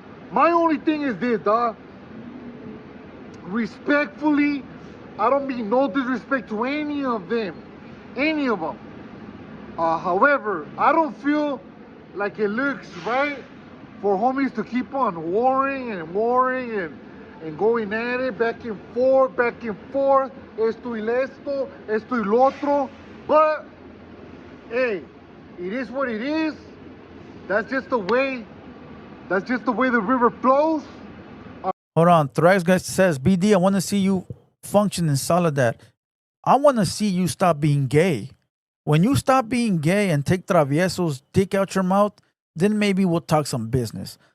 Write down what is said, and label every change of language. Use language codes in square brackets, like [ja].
[en] My only thing is this, dog. Respectfully, I don't mean no disrespect to any of them. Any of them. However, I don't feel like it looks right for homies to keep on warring and going at it back and forth. [es] Esto y esto, esto y lo otro. [en] But, hey, it is what it is. That's just the way the river flows. Hold on. Thrax guy says, BD, I want to see you function in Soledad. I want to see you stop being gay. When you stop being gay and take Travieso's dick out your mouth, then maybe we'll talk some business.